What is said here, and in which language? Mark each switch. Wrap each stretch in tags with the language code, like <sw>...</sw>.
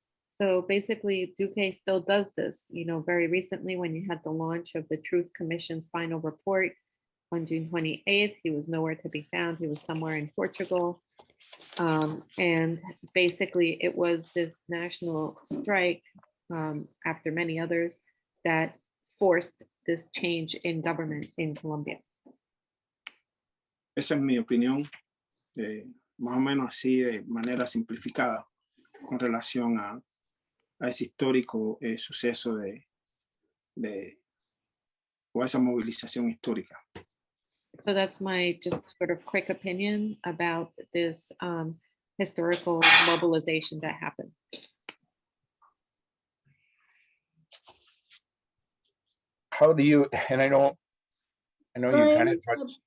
<en>So basically, Duque still does this. You know, very recently, when you had the launch of the Truth Commission's final report on June 28th, he was nowhere to be found. He was somewhere in Portugal. And basically, it was this national strike, after many others, that forced this change in government in Colombia.</en> <es>Esa es mi opinión, más o menos así, de manera simplificada, con relación a ese histórico suceso o esa movilización histórica.</es> <en>So that's my just sort of quick opinion about this historical mobilization that happened. How do you, and I know you kind of touched.</en>